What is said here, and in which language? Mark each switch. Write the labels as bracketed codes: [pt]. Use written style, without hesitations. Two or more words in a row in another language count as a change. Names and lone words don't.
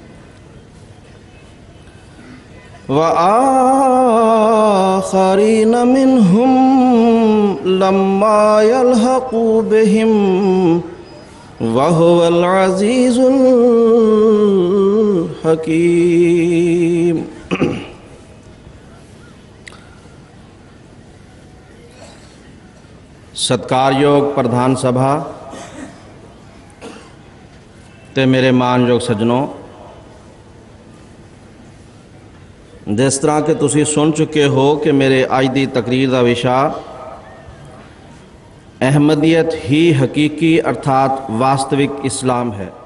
[ar] وآخرين منهم لما يلحقوا بهم وهو العزيز الحكيم [pa] ਸਤਿਕਾਰਯੋਗ ਪ੍ਰਧਾਨ ਸਭਾ ਤੇ ਮੇਰੇ ਮਾਣਯੋਗ ਸੱਜਣੋ, ਜਿਸ ਤਰ੍ਹਾਂ ਕਿ ਤੁਸੀਂ ਸੁਣ ਚੁੱਕੇ ਹੋ ਕਿ ਮੇਰੇ ਅੱਜ ਦੀ ਤਕਰੀਰ ਦਾ ਵਿਸ਼ਾ ਅਹਿਮਦੀਅਤ ਹੀ ਹਕੀਕੀ ਅਰਥਾਤ ਵਾਸਤਵਿਕ ਇਸਲਾਮ ਹੈ।